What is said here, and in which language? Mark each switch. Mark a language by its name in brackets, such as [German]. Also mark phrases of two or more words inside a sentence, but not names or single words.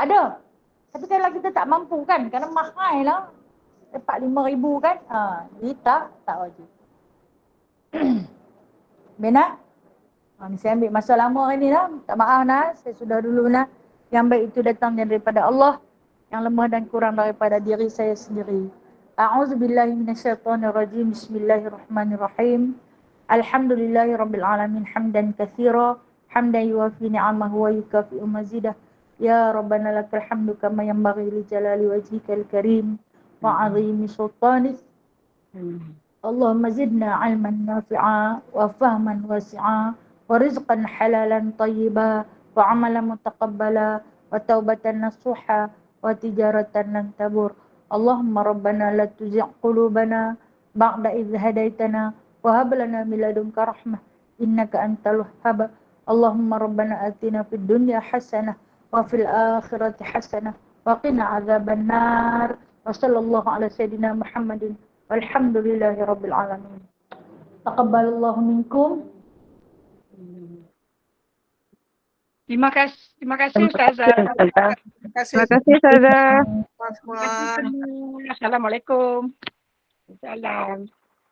[Malay] Tapi kalau kita tak mampu kan, kerana mahal lah. dapat 5,000 kan. Jadi tak wajib. Bena? Ni saya ambil masa lama hari ni lah. Tak maaf nah, saya sudah dulu nah. Yang baik itu datang daripada Allah, yang lemah dan kurang daripada diri saya sendiri. [Arabic] أعوذ بالله من الشيطان الرجيم بسم الله الرحمن الرحيم. الحمد لله رب العالمين حمدا كثيرا حمدا يوافي نعمه ويكافئ مزيده. يا ربنا لك الحمد كما ينبغي لجلال وجهك الكريم وعظيم سلطانك. اللهم زدنا علما نافعا وفهما واسعا ورزقا حلالا طيبا وعملا متقبلا وتوبة نصوحا وتجارة لن تبور. اللهم ربنا لا تزغ قلوبنا بعد إذ هديتنا وهب لنا من لدنك رحمة إنك أنت الوهاب. اللهم ربنا آتنا في الدنيا حسنة وفي الآخرة حسنة وقنا عذاب النار. وصلى الله على سيدنا محمد والحمد لله رب العالمين. تقبل الله منكم. [Malay] Terima kasih Ustazah. Terima kasih. Terima kasih Ustazah. Semua. Assalamualaikum. Salam.